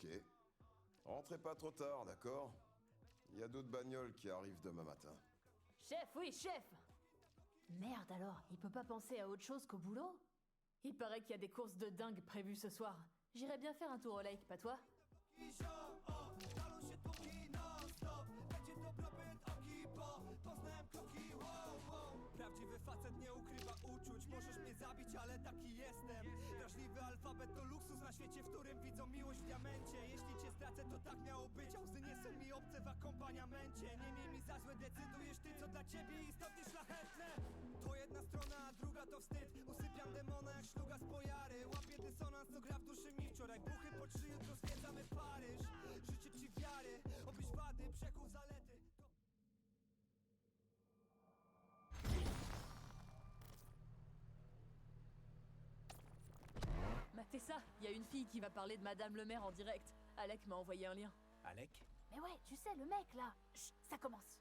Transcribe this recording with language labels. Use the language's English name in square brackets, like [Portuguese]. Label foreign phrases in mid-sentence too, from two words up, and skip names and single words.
[French] Rentrez pas trop tard, d'accord? Il y a d'autres bagnoles qui arrivent demain matin. Chef, oui, chef! Merde alors, il peut pas penser à autre chose qu'au boulot? Il paraît qu'il y a des courses de dingue prévues ce soir. J'irais bien faire un tour au lake, pas toi? [Polish] Prawdziwy facet nie ukrywa uczuć. Możesz mnie zabić, ale taki jestem. Wrażliwy alfabet to luksus na świecie, w którym widzą miłość w diamencie. Jeśli cię stracę, to tak miało być. A łzy nie są mi obce w akompaniamencie. Nie miej mi za złe, decydujesz ty, co dla ciebie istotnie szlachetne. To jedna strona, a druga to wstyd. Usypiam demona jak szluga z pojary. Łapię dysonans, co gra w duszy mi wczoraj. Buchy po 3, jutro zwiedzamy Paryż. Życie ci wiary, obyś wady, przekuł zalety. [French] Matez ça, il y a une fille qui va parler de Madame le maire en direct. Alec m'a envoyé un lien. Alec? Mais ouais, tu sais, le mec là. Chut, ça commence.